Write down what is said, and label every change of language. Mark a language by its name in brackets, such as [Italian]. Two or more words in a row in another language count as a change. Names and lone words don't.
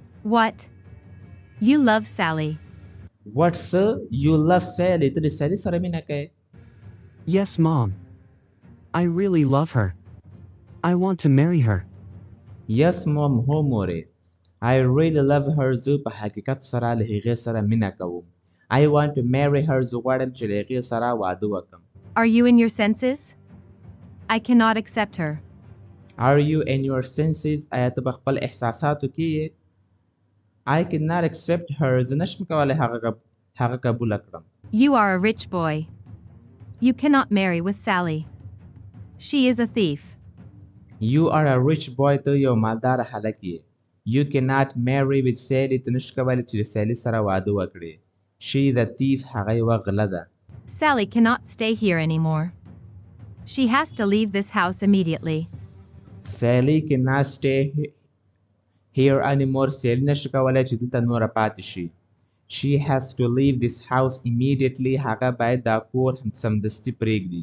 [English] What? You love Sally. What, sir? You love Sally. [Pashto] ته د سالي سره مینه کوې؟ [English] Yes, Mom. I really love her. I want to marry her. Yes, mom. [Pashto] هو مورې. [English] I really love her. [Pashto] زه په حقیقت سره له هغې سره مینه کوم. [English] I want to marry her. [Pashto] زه غواړم چې له هغې سره واده وکړم. [English] Are you in your senses? I cannot accept her. Are you in your senses? [Pashto] آیا ته په خپل احساساتو کې یې؟ [English] I cannot accept her. [Pashto] زه نشم کولی هغه قبوله کړم. [English] You are a rich boy. You cannot marry with Sally. She is a thief. You are a rich boy. [Pashto] ته یو مالدار هلک یې. [English] You cannot marry with Sally. [Pashto] ته نشې کولی چې د سالي سره واده وکړې. [English] She is a thief. [Pashto] هغه یوه غله ده. [English] Sally cannot stay here anymore. She has to leave this house immediately. Sally cannot stay here anymore. [Pashto] Sally نشي کولی چې دلته نوره پاتې شي. [English] She has to leave this house immediately. [Pashto] هغه باید دا کور سمدستي پرېږدي.